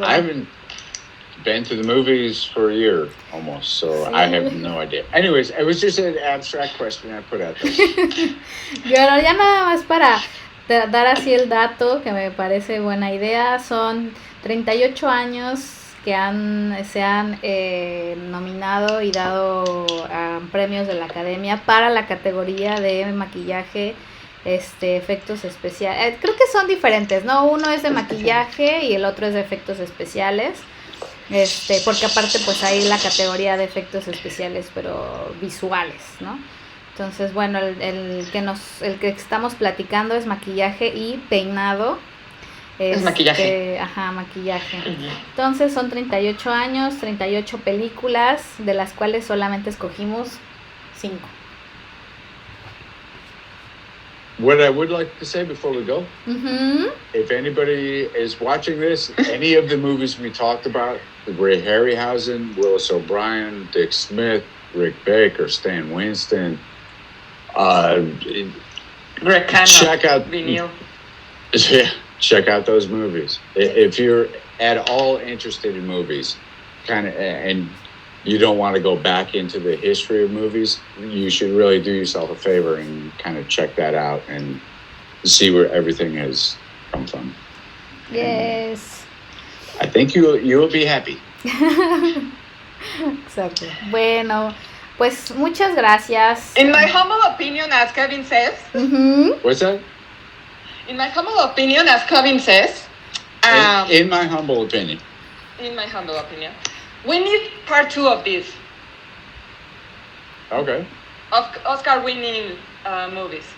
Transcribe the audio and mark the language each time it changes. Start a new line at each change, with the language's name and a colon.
English: Well, I haven't been to the movies for a year almost, so I have no idea. Anyways, it was just an abstract question I put out there.
Spanish: Pero ya nada más para dar así el dato, que me parece buena idea, son 38 años que se han nominado y dado premios de la Academia para la categoría de maquillaje, efectos especiales. Creo que son diferentes, ¿no? Uno es de maquillaje y el otro es de efectos especiales. Porque aparte pues hay la categoría de efectos especiales pero visuales, ¿no? Entonces, bueno, el que estamos platicando es maquillaje y peinado. Es maquillaje. Ajá, maquillaje. Entonces son 38 años, 38 películas, de las cuales solamente escogimos 5.
English: What I would like to say before we go, if anybody is watching this, any of the movies we talked about, Ray Harryhausen, Willis O'Brien, Dick Smith, Rick Baker, Stan Winston, Greg Cannon, check out Vinyl. Yeah, check out those movies. If you're at all interested in movies, and you don't want to go back into the history of movies, you should really do yourself a favor and kind of check that out and see where everything has come from. Yes. And I think you will be happy.
Spanish: Exacto. Bueno, pues muchas gracias.
English: In my humble opinion, as Kevin says. What's that? In my humble opinion, as Kevin says. In my humble opinion. In my humble opinion. We need part 2 of this. Okay. Of Oscar-winning movies.